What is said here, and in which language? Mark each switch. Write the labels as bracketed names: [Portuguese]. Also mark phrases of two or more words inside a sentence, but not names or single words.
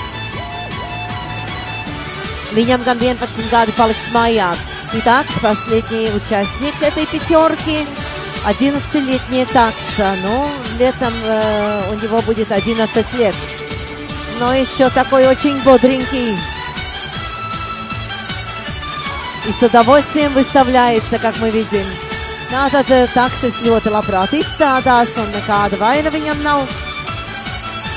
[Latvian] Viņam gan 11 gadi paliks mājā. [Russian] Итак, последний участник этой пятерки, 11-летний такса. Ну, летом у него будет 11 лет. Но еще такой очень бодренький. И с удовольствием выставляется, как мы видим. [Latvian] Tātad taksis ļoti labprāt izstādās un nekāda vaina viņam nav.